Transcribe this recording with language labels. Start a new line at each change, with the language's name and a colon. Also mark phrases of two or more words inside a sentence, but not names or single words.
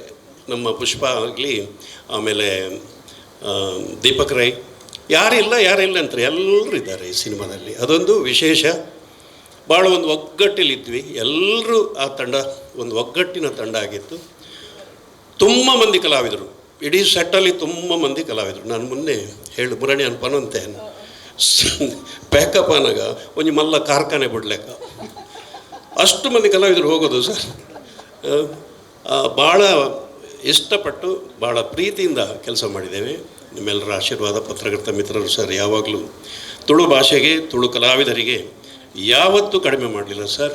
Kannada: ನಮ್ಮ ಪುಷ್ಪ ಆಗಲಿ, ಆಮೇಲೆ ದೀಪಕ್ ರೈ, ಯಾರಿಲ್ಲ ಅಂತಾರೆ, ಎಲ್ಲರೂ ಇದ್ದಾರೆ ಈ ಸಿನಿಮಾದಲ್ಲಿ. ಅದೊಂದು ವಿಶೇಷ. ಭಾಳ ಒಂದು ಒಗ್ಗಟ್ಟಿಲಿದ್ವಿ ಎಲ್ಲರೂ. ಆ ತಂಡ ಒಂದು ಒಗ್ಗಟ್ಟಿನ ತಂಡ ಆಗಿತ್ತು. ತುಂಬ ಮಂದಿ ಕಲಾವಿದರು, ಇಡೀ ಸೆಟ್ಟಲ್ಲಿ ತುಂಬ ಮಂದಿ ಕಲಾವಿದರು.
Tulu: ನಾನು ಮೊನ್ನೆ ಮುರಣಿ ಅನ್ಪನಂತೆ ಪ್ಯಾಕಪ್ ಆನಾಗ ಒಂಜಿ ಮಲ್ಲ ಕಾರ್ಖಾನೆ ಬಿಡ್ಲೆಕ್ಕ
Kannada: ಅಷ್ಟು ಮಂದಿ ಕಲಾವಿದರು ಹೋಗೋದು ಸರ್. ಭಾಳ ಇಷ್ಟಪಟ್ಟು ಭಾಳ ಪ್ರೀತಿಯಿಂದ ಕೆಲಸ ಮಾಡಿದ್ದೇವೆ. ನಿಮ್ಮೆಲ್ಲರ ಆಶೀರ್ವಾದ, ಪತ್ರಕರ್ತ ಮಿತ್ರರು ಸರ್ ಯಾವಾಗಲೂ ತುಳು ಭಾಷೆಗೆ, ತುಳು ಕಲಾವಿದರಿಗೆ ಯಾವತ್ತೂ ಕಡಿಮೆ ಮಾಡಲಿಲ್ಲ ಸರ್.